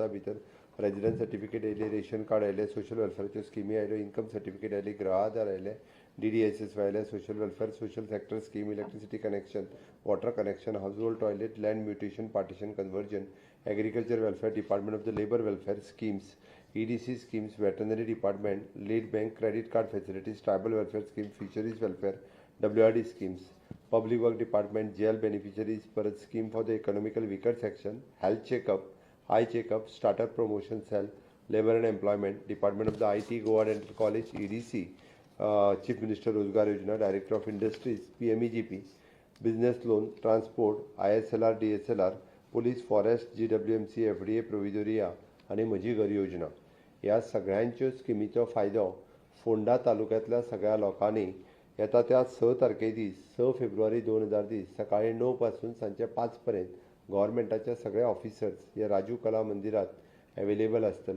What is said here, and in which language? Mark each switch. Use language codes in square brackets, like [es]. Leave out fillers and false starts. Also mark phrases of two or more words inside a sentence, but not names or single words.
[kok] भितर [en] resident certificate [kok] आयले, [en] ration card [kok] आयले, [en] social welfare schemes [kok] आयल्यो, [en] income certificate [kok] आयली, गृह आधार आयले, [en] DDSS [kok] आयले, [en] social welfare, social sector scheme, electricity connection, water connection, household toilet, land mutation, partition conversion, agriculture welfare department of the labour welfare schemes, EDC schemes, veterinary department, lead bank, credit card facilities, tribal welfare scheme, fisheries welfare, WRD schemes, public work department, jail beneficiaries, परत scheme for the economical weaker section, health checkup, eye checkup, startup promotion cell, labor and employment, department of the IT, Goa Dental College, EDC, chief minister Rozgar Yojana, director of industries, PMEGP, business loan, transport, ISLR, DSLR, police, forest, GWMC, FDA, provisoria [kok] आणि म्हजी घर योजना ह्या सगळ्यांच्यो स्किमीचो फायदो फोंडा तालुक्यांतल्या सगळ्या लोकांनी येता त्या 6 तारखे दीस 6 फेब्रुवारी 2020 सकाळी 9 पासून सांजे 5 पर्यंत गव्हर्मेंटाच्या सगळे ऑफिसर्स हे राजू कला मंदिरात अवेलेबल आसतले.